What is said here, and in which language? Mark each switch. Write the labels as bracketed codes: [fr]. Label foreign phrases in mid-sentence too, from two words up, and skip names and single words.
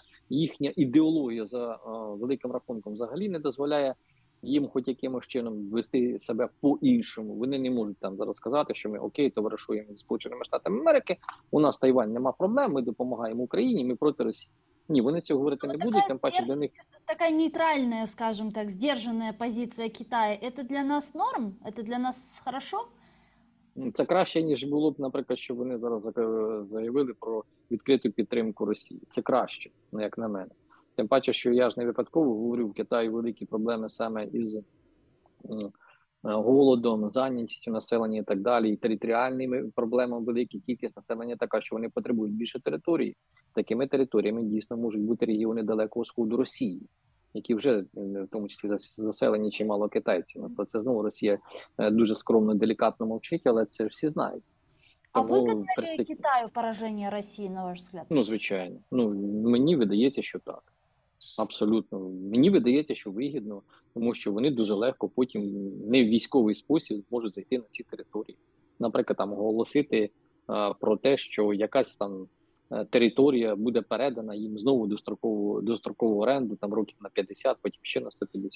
[uk] Їхня ідеологія за великим рахунком взагалі не дозволяє їм хоч якимось чином вести себе по-іншому. Вони не можуть там зараз сказати, що ми окей, товаришуємо зі Сполученими Штатами Америки, у нас Тайвань, нема проблем, ми допомагаємо Україні, ми проти Росії. Ні, вони цього говорити не будуть, тим паче для них... [ru] Такая нейтральная, скажем так, сдержанная позиция Китая, это для нас норм? Это для нас хорошо? [uk] Це краще, ніж було б, наприклад, що вони зараз заявили про відкриту підтримку Росії. Це краще, як на мене. Тим паче, що я ж не випадково говорю, в Китаї великі проблеми саме із голодом, зайнятістю населення і так далі, і територіальними проблемами великі, кількість населення така, що вони потребують більше території. Такими територіями дійсно можуть бути регіони Далекого Сходу Росії, які вже, в тому числі, заселені чимало китайців. Про це знову Росія дуже скромно, делікатно мовчить, але це всі знають. [ru] А выгодно ли Китаю поражение Росії, на ваш взгляд? [uk] Ну, звичайно. Ну, мені видається, що так. Абсолютно. Мені видається, що вигідно, тому що вони дуже легко потім не в військовий спосіб можуть зайти на ці території. Наприклад, там оголосити про те, що якась там територія буде передана їм знову дострокову оренду, там років на 50, потім ще на 150.